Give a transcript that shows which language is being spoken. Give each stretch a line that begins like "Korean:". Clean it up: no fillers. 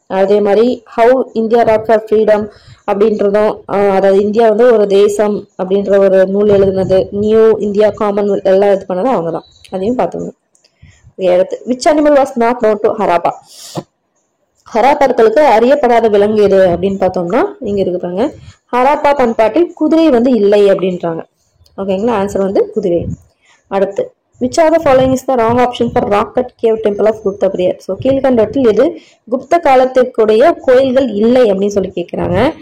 Tamil: அதே மாதிரி how India rod for freedom அப்படின்றதும், அதாவது இந்தியா வந்து ஒரு தேசம் அப்படின்ற ஒரு நூல் எழுதுனது, நியூ இந்தியா காமன்வெல்த் எல்லாம் இது பண்ணதும் அவங்க தான், அதையும் பார்த்துங்க. அடுத்து,
English: Which animal was not known to Harappa?
Tamil: ஹராப்பர்களுக்கு அறியப்படாத விலங்கு எது அப்படின்னு பார்த்தோம்னா இங்க இருக்கிறாங்க, ஹராப்பா பண்பாட்டில் குதிரை வந்து இல்லை அப்படின்றாங்க. ஓகேங்களா? ஆன்சர் வந்து குதிரை.
English: அடுத்து, which are the following is the wrong option for rock cut cave temple of Gupta period?
Tamil: So கீழ்கண்டவற்றில் எது குப்த காலத்திற்குடைய கோயில்கள் இல்லை அப்படின்னு சொல்லி கேட்குறாங்க.